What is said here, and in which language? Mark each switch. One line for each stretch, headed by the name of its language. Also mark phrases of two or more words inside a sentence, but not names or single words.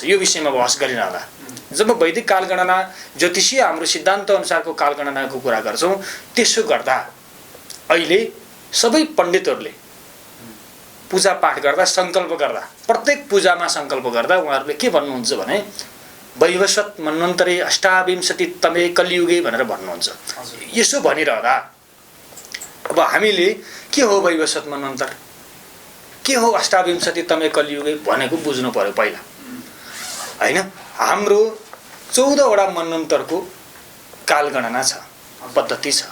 Nepali: यो विषयमा बहस गरिरहँदा जब वैदिक कालगणना ज्योतिषीय हाम्रो सिद्धान्त अनुसारको कालगणनाको कुरा गर्छौँ, त्यसो गर्दा अहिले सबै पण्डितहरूले पूजा पाठ गर्दा सङ्कल्प गर्दा, प्रत्येक पूजामा सङ्कल्प गर्दा उहाँहरूले के भन्नुहुन्छ भने
Sanskrit: वैवस्वत मन्वन्तरे अष्टाविंशतितमे कलियुगे
Nepali: भनेर भन्नुहुन्छ। यसो भनिरहँदा अब हामीले के हो वैवस्वत मन्वन्तर, के हो
Sanskrit: अष्टाविंशतितमे कलियुगे
Nepali: भनेको बुझ्नु पर्यो पहिला, हैन? हाम्रो 14वटा मन्वन्तरको कालगणना छ, पद्धति छ।